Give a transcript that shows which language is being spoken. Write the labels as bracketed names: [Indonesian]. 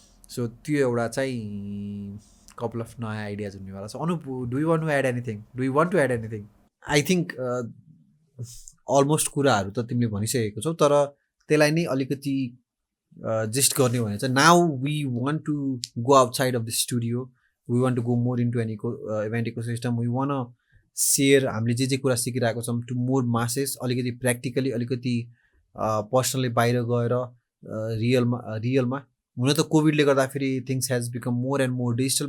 [Nepali] So त्यो एउटा चाहिँ कपाल अफ नयाँ आइडियाज हुनेवाला छ. [English] Anup, do you want to add anything? I think almost [Nepali] कुराहरू त तिमीले भनिसकेको छौ, तर त्यसलाई नै अलिकति जस्ट गर्ने भने चाहिँ [English] Now we want to go outside of the studio, we want to go more into an event ecosystem. We want share [Nepali] हामीले जे कुरा सिकिरहेको छौँ [English] to more masses, [Nepali] अलिकति प्र्याक्टिकली, अलिकति पर्सनली बाहिर गएर रियलमा हुन त कोभिडले गर्दाखेरि [English] Things has become more and more digital.